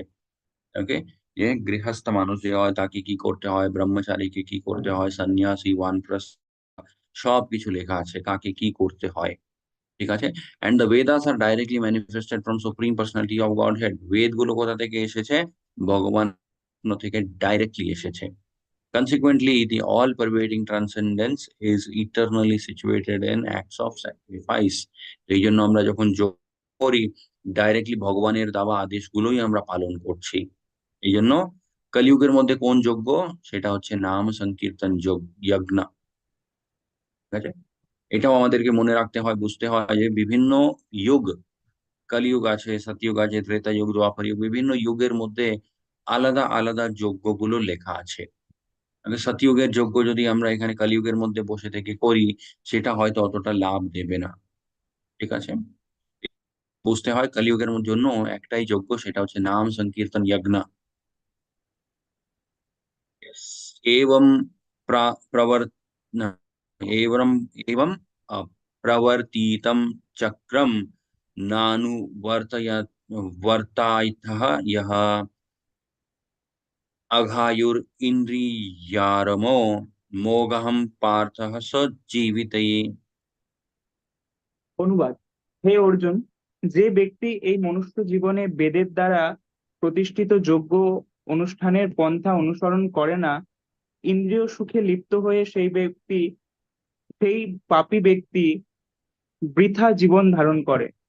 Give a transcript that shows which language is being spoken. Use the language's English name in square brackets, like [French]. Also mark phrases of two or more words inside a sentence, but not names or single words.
[Bangla] ওকে, যে গৃহস্থ মানুষ যে হয় তাকে কি করতে হয়, ব্রহ্মচারীকে কি করতে হয়, সন্ন্যাসী ওয়ানপ্রস্থ, সব কিছু লেখা আছে কাকে কি করতে হয়। ঠিক আছে, [English] and the Vedas are directly manifested from Supreme Personality of Godhead. [Bangla] বেদ গুলো কোথা থেকে এসেছে? ভগবান থেকে ডাইরেক্টলি এসেছে। [English] Consequently, the all-pervading transcendence is eternally situated in acts of sacrifice. [Bangla] এই জন্য আমরা যখন যোগ করি, ডাইরেক্টলি ভগবানের দেওয়া আদেশগুলোই আমরা পালন করছি। এই জন্য কলিযুগের মধ্যে কোন যজ্ঞ? সেটা হচ্ছে নাম সংকীর্তন যজ্ঞ। ঠিক আছে, এটাও আমাদেরকে মনে রাখতে হয়, বুঝতে হয় যে বিভিন্ন যুগ, কলিযুগ আছে, সতযুগ আছে, ত্রেতা যুগ, দ্বাপর যুগ, বিভিন্ন যুগের মধ্যে আলাদা আলাদা যজ্ঞগুলো লেখা আছে। সতযুগের যজ্ঞ যদি আমরা এখানে কলিযুগের মধ্যে বসে থেকে করি, সেটা হয়তো অতটা লাভ দেবে না। ঠিক আছে, বুঝতে হয় কলিযুগের জন্য একটাই যজ্ঞ, সেটা হচ্ছে নাম সংকীর্তন যজ্ঞ। [Sanskrit] एवं प्रवर न, एवं एवं प्रवर्तितं चक्रम नानुवर्तय वर्तायतः यः अघायुर इंद्रियारमो मोघम पार्थः स जीविते। [Bangla] অনুবাদ। হে অর্জুন, যে ব্যক্তি এই মনুষ্য জীবনে বেদের দ্বারা প্রতিষ্ঠিত যজ্ঞ অনুষ্ঠানের পন্থা অনুসরণ করে না, ইন্দ্রিয় সুখে লিপ্ত হয়ে সেই পাপী ব্যক্তি বৃথা জীবন ধারণ করে।